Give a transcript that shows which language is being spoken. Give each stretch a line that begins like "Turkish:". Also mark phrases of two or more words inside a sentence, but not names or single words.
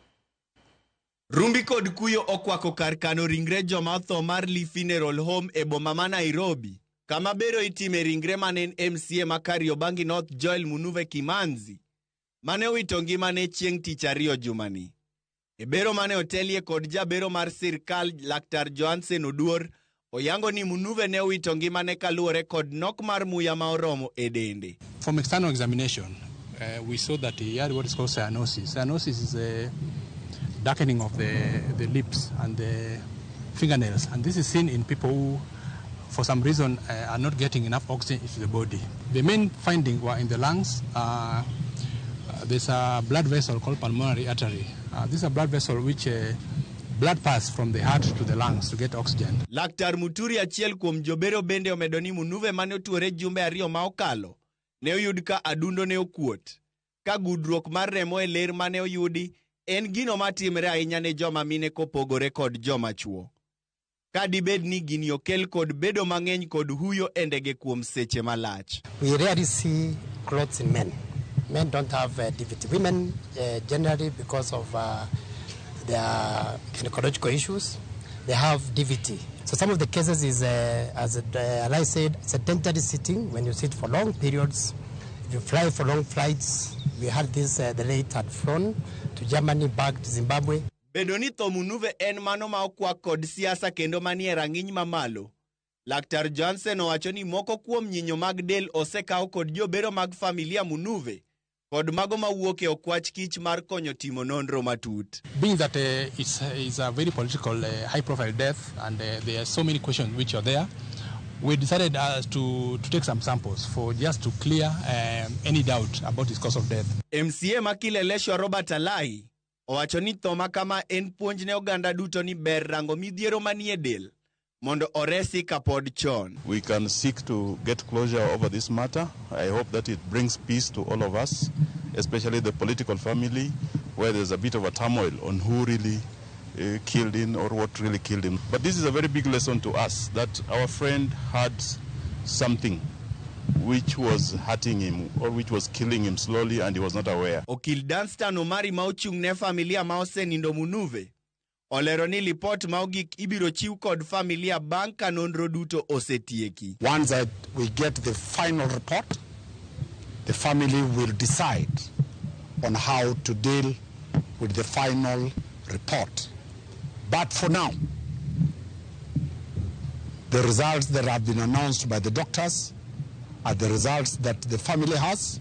Luo (Kenya and Tanzania): Rumbi kod kuyo okwako kar kano ringre joma otho mar Lee Funeral Home e boma ma Nairobi, kama bero itime ringre manen MCA ma Kariobangi North Joel Munuve Kimanzi mane owito ngimane chieng' tich ariyo jumani. E bero mane otelie kod jabero mar sirkal Laktar Johansen Oduor oyango ni Munuve ne owito ngimane kaluwore kod nok mar muya ma oromo e dende.
English: From external examination, we saw that he had what is called cyanosis. Cyanosis is a darkening of the lips and the fingernails, and this is seen in people who for some reason are not getting enough oxygen into the body. The main finding were in the lungs. There's a blood vessel called pulmonary artery. This is a blood vessel which blood pass from the heart to the lungs to get oxygen.
Luo (Kenya and Tanzania): Laktar Muturi achiel kuom jobero bende omedo ni Munuve mane otuore jumbe ariyo ma okalo ne oyud ka adundo ne okuot, ka gudruok mar remo e ler mane oyudi en gino matimre ahinya ne joma mine kopogore kod joma chuo. Ka dibed ni gini okel kod bedo mang'eny kod huyo endege kuom seche malach.
English: We rarely see clothes in men. Men don't have DVT. Women generally, because of their gynecological issues, they have DVT. So some of the cases is, as I said, sedentary sitting. When you sit for long periods, if you fly for long flights, we had this, the late had flown to Germany, back to Zimbabwe.
Luo (Kenya and Tanzania): Bedo ni tho Munuve en mano ma okwak kod siasa kendo manie rang'iny mamalo. Laktar Johansen owacho ni moko kuom nyinyo mag del osekaw kod jobero mag familia Munuve kod mago mawuok e okwach kich mar konyo timo nonro matut.
English: Being that it's a very political, high-profile death, and there are so many questions which are there, we decided to take some samples for just to clear any doubt about his cause of death.
Luo (Kenya and Tanzania): MCA Makileleshwa Robert Alai owacho ni tho makama en puonj ne oganda duto ni ber rango midhiero manie del mondo oresi kapod chon.
English: We can seek to get closure over this matter. I hope that it brings peace to all of us, especially the political family, where there's a bit of a turmoil on who really killed him or what really killed him. But this is a very big lesson to us, that our friend had something which was hurting him or which was killing him slowly and he was not aware.
Luo (Kenya and Tanzania): Okil Danstan Omari ma ochung' ne familia ma osenindo Munuve olero ni lipot ma ogik ibiro chiw kod familia bang' ka nonro duto osetieki.
English: Once that we get the final report, the family will decide on how to deal with the final report. But for now, the results that have been announced by the doctors are the results that the family has.